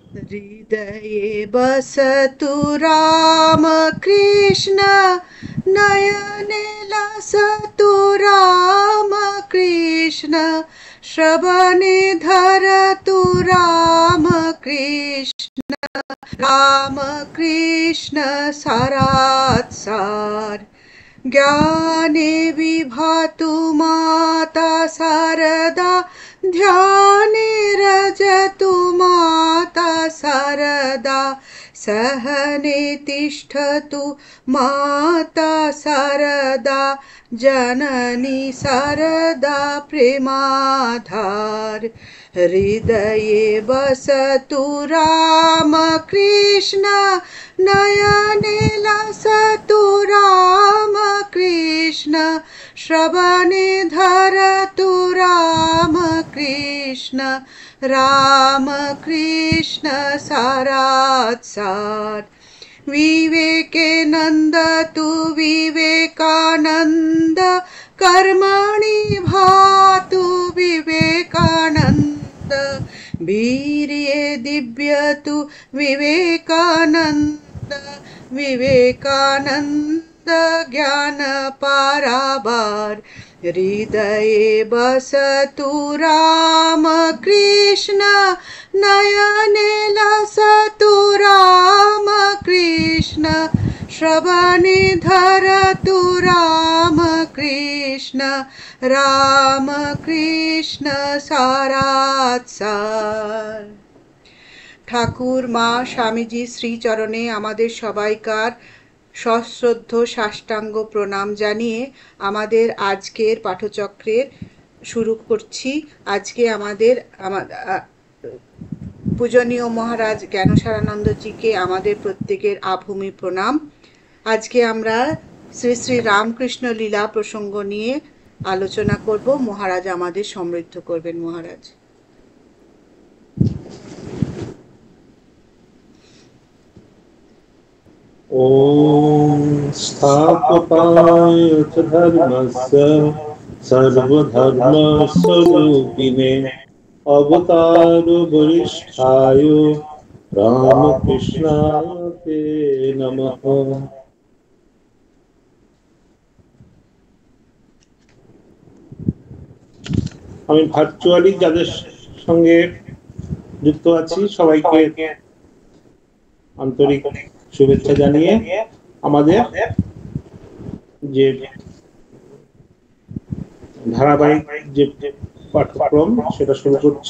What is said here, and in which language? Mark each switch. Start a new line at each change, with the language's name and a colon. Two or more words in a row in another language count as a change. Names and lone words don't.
Sanskrit: हृदये बसतु राम कृष्ण नयने लसतु राम कृष्ण श्रवणे धरतु राम कृष्ण राम कृष्ण सारात् सार ज्ञाने विभातु माता शारदा ध्याने रजतु माता शारदा सहने तिष्ठतु माता शारदा जननी शारदा प्रेमाधार हृदये बसतु राम कृष्ण नयने लसतु राम कृष्ण श्रवणे धरतु राम कृष्ण राम कृष्ण सारात् सार विवेके नन्दतु विवेकानन्द कर्मणि भातु विवेकानन्द वीर्ये दिव्यतु विवेकानन्द विवेकानन्द ज्ञान पारावार हृदये बसतु राम कृष्ण नयने लसतु राम कृष्ण श्रवणे धरतु राम कृष्ण राम कृष्ण सारात् सार।
Bangla: ঠাকুর মা স্বামীজি শ্রীচরণে আমাদের সবাইকার সশ্রদ্ধ সাষ্টাঙ্গ প্রণাম জানিয়ে আমাদের আজকের পাঠচক্রের শুরু করছি। আজকে আমাদের পূজনীয় মহারাজ জ্ঞানসারানন্দজিকে আমাদের প্রত্যেকের আভূমি প্রণাম। আজকে আমরা শ্রী শ্রী রামকৃষ্ণ লীলা প্রসঙ্গ নিয়ে আলোচনা করব। মহারাজ আমাদের সমৃদ্ধ করবেন। মহারাজ।
Sanskrit: ओम स्थापकाय च धर्मस्य सर्वधर्मस्वरूपिणे अवतार वरिष्ठाय रामकृष्णाय नमः।
Bangla: আমি ভার্চুয়ালি যাদের সঙ্গে যুক্ত আছি সবাইকে আন্তরিক শুভেচ্ছা জানিয়ে আমাদের যে ধারাবাহিক যে পাঠক্রম সেটা শুরু করছি।